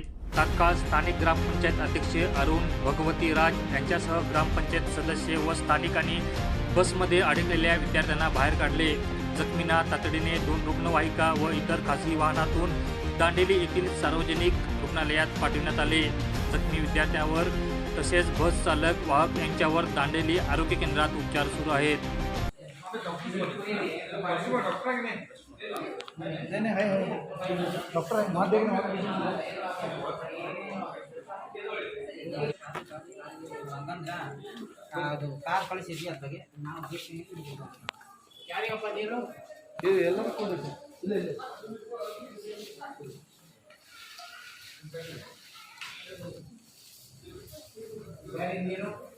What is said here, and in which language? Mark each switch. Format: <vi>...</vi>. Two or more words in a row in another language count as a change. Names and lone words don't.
<mr>तात्काळ स्थानिक ग्रामपंचायत अध्यक्ष अरुण भगवती राज यांच्यासह ग्रामपंचायत सदस्य व स्थानिकांनी बसमध्ये अडकलेल्या विद्यार्थ्यांना बाहेर काढले. जखमींना तातडीने 2 रुग्णवाहिका व इतर खासगी वाहनातून दांडेली येथील सार्वजनिक रुग्णालयात पाठविण्यात आले. जखमी विद्यार्थ्यांवर तसेच बस चालक वाहक यांच्यावर दांडेली आरोग्य केंद्रात उपचार सुरू आहेत.</mr> <kn>ಕಾರ್ ಕಳಿಸಿದ್ವಿ ಅದಾಗೆ ನಾವು ಯಾರಿಗಪ್ಪ ನೀರು ಎಲ್ಲ ಇಲ್ಲ ಇಲ್ಲ ನೀರು</kn>